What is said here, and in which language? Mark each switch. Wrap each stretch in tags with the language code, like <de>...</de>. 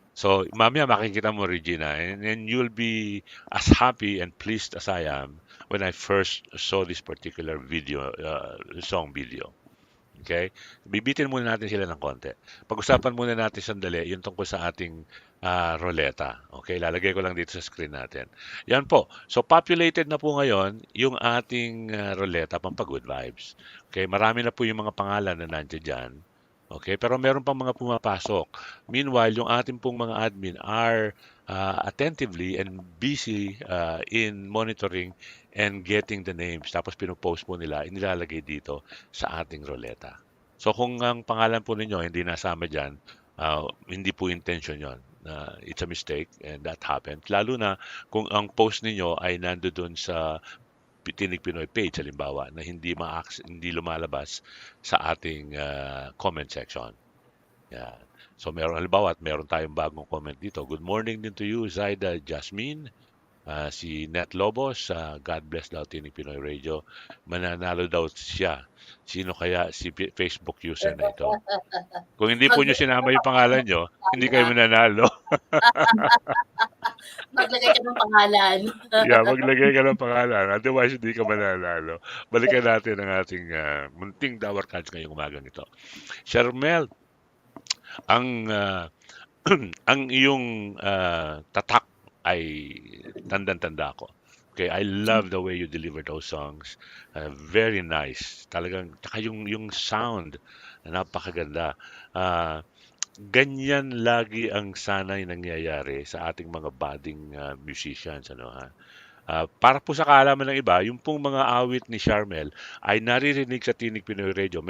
<en>So,</en> <tl>mamaya makikita mo,</tl> <en>Regina, and you'll be as happy and pleased as I am when I first saw this particular video, song video. Okay?</en> <tl>Bibitin muna natin sila ng konti. Pag-usapan muna natin sandali yung tungkol sa ating roleta. Okay? Lalagay ko lang dito sa screen natin. Yan po. So, populated na po ngayon yung ating roleta, Pampa-Good Vibes. Okay? Marami na po yung mga pangalan na nandiyan dyan. Okay? Pero meron pang mga pumapasok.</tl> <en>Meanwhile,</en> <tl>yung ating pong mga</tl> <en>admin are attentively and busy in monitoring and getting the names.</en> <tl>Tapos pinupost po nila, inilalagay dito sa ating roleta. So kung ang pangalan po ninyo hindi nasama dyan, hindi po intention yon.</tl> <en>It's a mistake and that happens.</en> <tl>Lalo na kung ang post ninyo ay nandoon sa Tinig Pinoy page, halimbawa, na hindi lumalabas sa ating comment section. Yan. So meron halimbawa at meron tayong bagong comment dito.</tl> <en>Good morning</en> <tl>din to you, Zaida Jasmine. Si Net Lobos,</tl> <en>God bless</en> <tl>daw Tinig Pinoy Radio. Mananalo daw siya. Sino kaya si Facebook user na ito? Kung hindi po nyo sinama yung pangalan nyo, hindi kayo mananalo. Maglagay ka ng pangalan. Yeah, maglagay ka ng pangalan. Otherwise, hindi ka mananalo. Balikan natin ang ating munting Dawar Cards ngayong umagang ito. Charmel, ang ang iyong tatak ay tandang-tanda ko.</tl> <en>Okay, I love the way you deliver those songs. Very nice.</en> <tl>Talagang tsaka yung sound napakaganda. Uh, Ganyan lagi ang sanay nangyayari sa ating mga</tl> <en>budding musicians,</en> <tl>ano ha. Para po sa kaalaman ng iba, yung pong mga awit ni Charmel ay naririnig sa Tinig Pinoy Radio.</tl>